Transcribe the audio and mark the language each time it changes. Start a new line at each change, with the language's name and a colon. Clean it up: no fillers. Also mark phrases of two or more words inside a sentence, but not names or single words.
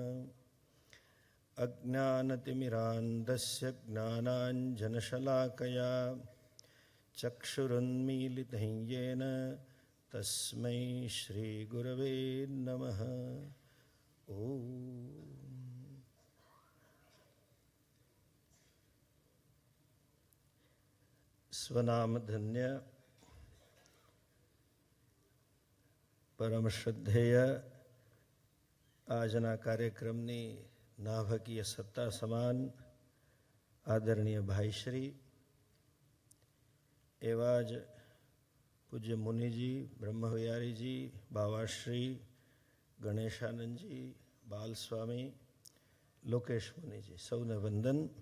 Sanskrit: अज्ञानतिमिरान्धस्य ज्ञानाञ्जनशलाकया चक्षुरुन्मीलितं येन तस्मै श्री गुरवे नमः.
Hindi: ओम स्वनाम धन्य परम श्रद्धेय
Gujarati: આજના કાર્યક્રમની નાભકીય સત્તા સમાન આદરણીય ભાઈશ્રી, એવા જ પૂજ્ય મુનિજી, બ્રહ્મવિહારીજી, બાવાશ્રી, ગણેશાનંદજી, બાલસ્વામી, લોકેશ મુનિજી, સૌને વંદન.